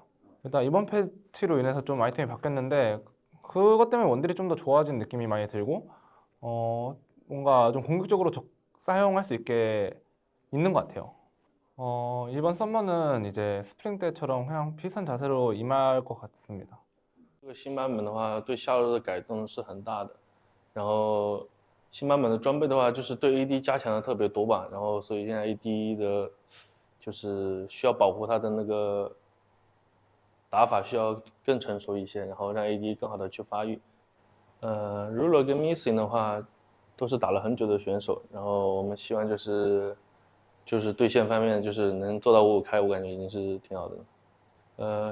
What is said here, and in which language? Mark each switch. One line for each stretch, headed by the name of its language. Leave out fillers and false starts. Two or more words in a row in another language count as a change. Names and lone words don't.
Korean: 일단 이번 패치로 인해서 좀 아이템이 바뀌었는데 그것 때문에 원딜이 좀 더 좋아진 느낌이 많이 들고 뭔가 좀 공격적으로 사용할 수 있게 있는 것 같아요. 이번 썸머는 이제 스프링 때처럼 그냥 비슷한 자세로 임할 것 같습니다.
Chinese: 这个新版本的话，对下路的改动是很大的。然后新版本的装备的话，就是对 AD 加强的特别多吧。然后所以现在 AD 的，就是需要保护他的那个打法需要更成熟一些，然后让 AD 更好的去发育。Ruler 跟 Missing 的话，都是打了很久的选手，然后我们希望就是对线方面就是能做到5-5开，我感觉已经是挺好的。